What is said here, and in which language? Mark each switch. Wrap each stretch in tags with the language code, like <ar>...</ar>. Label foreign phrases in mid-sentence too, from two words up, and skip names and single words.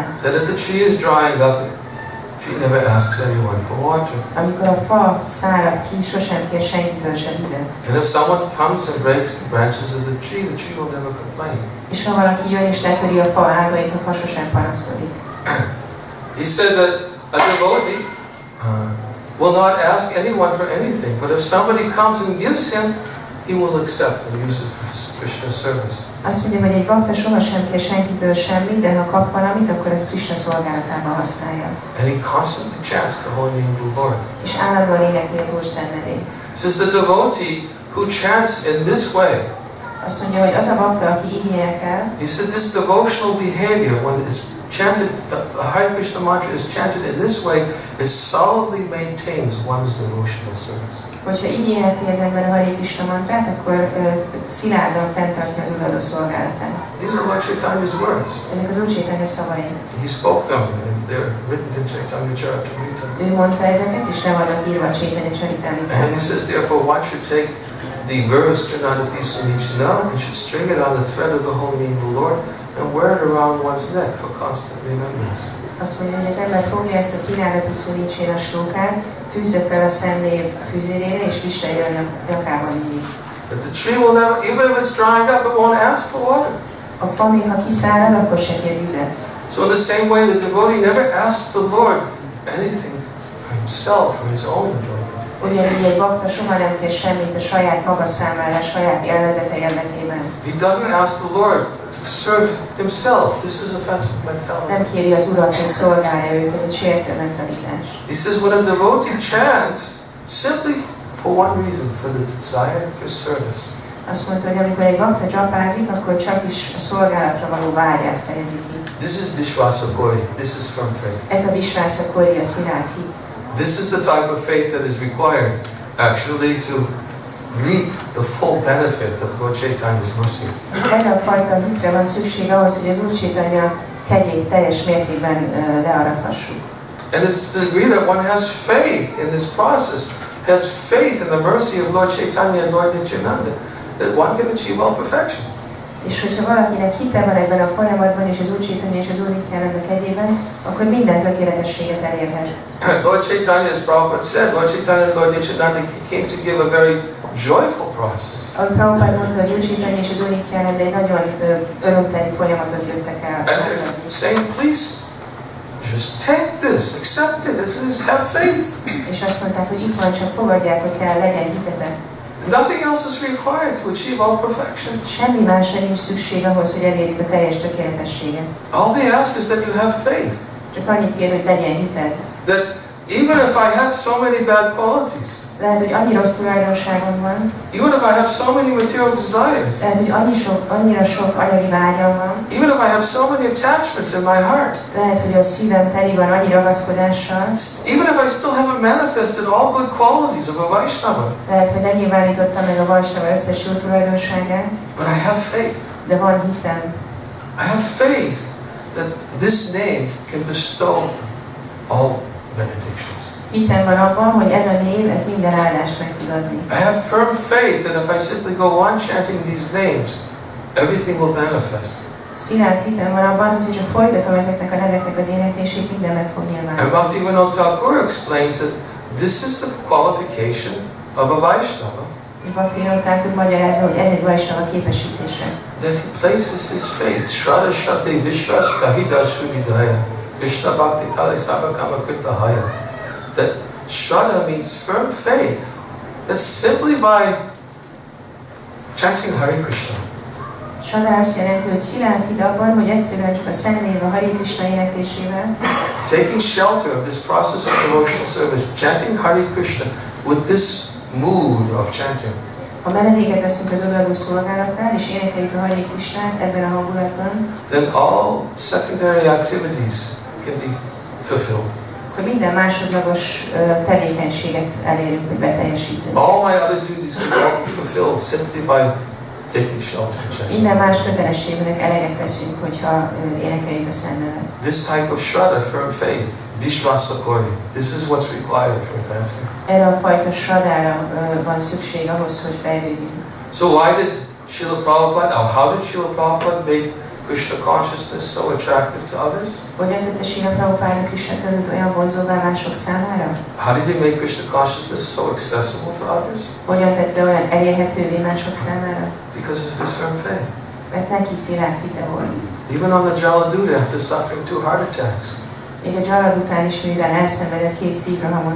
<en>That if the tree is drying up, the tree never asks anyone for water.</en> <hu>Amikor a fa szárad ki, sosem kér senkitől se vizet.</hu> <en>And if someone comes and breaks the branches of the tree will never complain.</en> <hu>És ha valaki jön és letöri a fa ágait, a fa sosem panaszkodik.</hu> <en>He said that a devotee will not ask anyone for anything, but if somebody comes and gives him, he will accept and use it for his Krishna service.</en> <hu>Azt mondja, hogy egy bakta sohasem kér senkitől semmit, de ha kap valamit, akkor ezt Krishna szolgálatában használja.</hu> <en>And he constantly chants the holy name of the Lord.</en> <hu>És állandóan énekli az Úr szent nevét.</hu> <en>Says the devotee who chants in this way.</en> <hu>Azt mondja, hogy az a bakta, aki így énekel,</hu> <en>He said this devotional behavior, when it's chanted, the Hare Krishna mantra is chanted in this way, it solidly maintains one's devotional service.</en> <hu>hogyha így énekli az ember a Hare Krishna mantrát, akkor szilárdan fenntartja az odaadó szolgálatát.</hu> <en>These are Lord Chaitanya's words.</en> <hu>Ezek az Úr Chaitanya szavai.</hu> <en>He spoke them, and they're written in Chaitanya Charitamrita.</en> <hu>Ő mondta ezeket, és le vannak írva a Chaitanya</hu> <en>And he</en> <hu>Charitamritában.</hu> <en>says, therefore, one should take the verse Trinadapi Sunichana and should string it on the thread of the holy name of the Lord and wear it around one's neck for constant remembrance.</en> <hu>Azt mondja, hogy az ember fogja ezt a Trinadapi Sunichana slókát, fűzze fel a Szentnév füzérére, és viselje a nyakában mindig.</hu> <en>That the tree will never, even if it's drying up, it won't ask for water.</en> <hu>A fa még ha kiszárad, akkor se kér vizet.</hu> <en>So in the same way, the devotee never asks the Lord anything for himself, for his own enjoyment.</en> <hu>Ugyanígy egy bakta soha nem kér semmit a saját maga számára, a saját élvezete érdekében.</hu> <en>He doesn't ask the Lord to serve himself. This is offensive mentality.</en> <hu>Nem kéri az Urat, hogy szolgálja őt, ez egy sértő mentalitás.</hu> <en>He says when a devotee chants simply for one reason, for the desire for service.</en> <hu>Azt mondta, hogy amikor egy bakta csapázik, akkor csak is a szolgálatra való vágyát fejezi ki.</hu> <en>This is Vishvasakori. This is firm faith.</en> <hu>Ez a Vishvasakori, a szilárd hit.</hu> <en>This is the type of faith that is required actually to reap the full benefit of Lord Chaitanya's mercy.</en> <hu>Erre a fajta hitre van szükség ahhoz, hogy az Úr Chaitanya kegyét teljes mértékben learathassuk.</hu> <en>And it's to the degree that one has faith in this process, has faith in the mercy of Lord Chaitanya and Lord Nityananda, that one can achieve all perfection.</en> <hu>És hogyha valakinek hite van ebben a folyamatban, és az Úr Chaitanya és az Úr Nityananda kegyében, akkor minden tökéletességet elérhet.</hu> <en>Lord Chaitanya, as Prabhupada said, Lord Chaitanya and Lord Nityananda came to give a very joyful process.</en> <hu>Ahogy Prabhupád mondta, az Úrcsítani és az Úrnityananda de egy nagyon örömteli folyamatot jöttek el.</hu> <en>And they're saying, please, just take this, accept it, this is, have faith.</en> <hu>És azt mondták, hogy itt van, csak fogadjátok el, legyen hitetek.</hu> <en>Nothing else is required to achieve all perfection.</en> <hu>Semmi másra nincs szükség ahhoz, hogy elérjük a teljes tökéletességet.</hu> <en>All they ask is that you have faith.</en> <hu>Csak annyit kér, hogy legyen hited.</hu> <en>That even if I have so many bad qualities,</en> <hu>Lehet, hogy annyi rossz tulajdonságom van.</hu> <en>even if I have so many material desires,</en> <hu>Lehet, hogy annyira sok anyagi vágyam van.</hu> <en>even if I have so many attachments in my heart,</en> <hu>Lehet, hogy a szívem teli van annyi ragaszkodással.</hu> <en>even if I still haven't manifested all good qualities of a Vaishnava,</en> <hu>Lehet, hogy nem nyilvánítottam meg a Vaishnava összes jó tulajdonságát,</hu> <en>but I have faith.</en> <hu>de van hitem.</hu> <en>I have faith that this name can bestow all benedictions.</en> <hu>Hitem van abban, hogy ez a név, ez minden áldást meg tud adni.</hu> <en>I have firm faith that if I simply go on chanting these names, everything will manifest.</en> <hu>Szilárd hitem van abban, hogy csak folytatom ezeknek a neveknek az éneklését, minden meg fog</hu> <en>And</en> <hu>nyilvánulni.</hu> <en>Bhaktivinoda Thakur explains that this is the qualification of a Vaishnava,</en> <hu>És Bhaktivinoda Thakur magyarázza, hogy ez egy Vaishnava képesítése.</hu> <en>that he places his faith,</en> <bn>শ্রদ্ধা শক্তি বিশ্বাস কহিদা শুভিদায়, কৃষ্ণ ভক্তি কলি সবকাম কৃতহয়.</bn> <en>That Shraddha means firm faith, that simply by chanting Hare Krishna,</en> <hu>Sada azt jelenti, hogy szilárd hit abban, hogy egyszerűen csak a Szentnév a Hare Krishna éneklésével,</hu> <en>taking shelter of this process of devotional service, chanting Hare Krishna with this mood of chanting,</en> <hu>ha menedéket veszünk az odaadó szolgálatnál, és énekeljük a Hare Krishnát ebben a hangulatban,</hu> <en>then all secondary activities can be fulfilled.</en> <hu>akkor minden másodlagos tevékenységet elérünk, hogy beteljesítünk.</hu> <en>All my other duties can all be fulfilled simply by taking shelter and chanting.</en> <hu>Minden más kötelességnek eleget teszünk, hogyha énekeljük a Szent Nevet.</hu> <en>This type of shraddha, firm faith, vishvasakori, this is what's required for advancing.</en> <hu>Erre a fajta sradára van szükség ahhoz, hogy fejlődjünk.</hu> <en>So why did Srila Prabhupada, how did Srila Prabhupada make Krishna consciousness so attractive to others?</en> <hu>Hogyan tette Srila Prabhupada Krishna tudatot olyan vonzóvá mások számára?</hu> <en>How did he make Krishna consciousness so accessible to others?</en> <hu>Hogyan tette olyan elérhetővé mások számára?</hu> <en>Because of his firm faith.</en> <hu>Mert neki szilárd hite volt.</hu> <en>Even on the Jaladuta, after suffering 2 heart attacks,</en> <hu>Még a Jalad után is, mivel elszenvedett 2 szívrohamot,</hu>